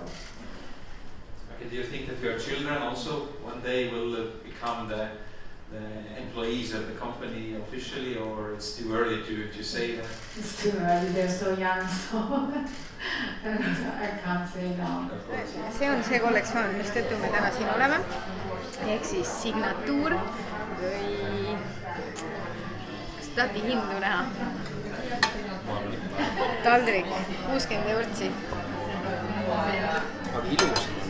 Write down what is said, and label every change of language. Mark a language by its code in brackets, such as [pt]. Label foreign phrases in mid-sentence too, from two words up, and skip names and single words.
[en] Okay, do you think that your children also one day will become the employees of the company officially, or it's too early to say that? It's too early, they're so young, so I can't say now. [et] See on see kollektsioon, mistõttu me täna siin oleme. Ehk siis signatuur või kas tahate hindu näha? Taldrik, 60 eurtsi. Aga ilus.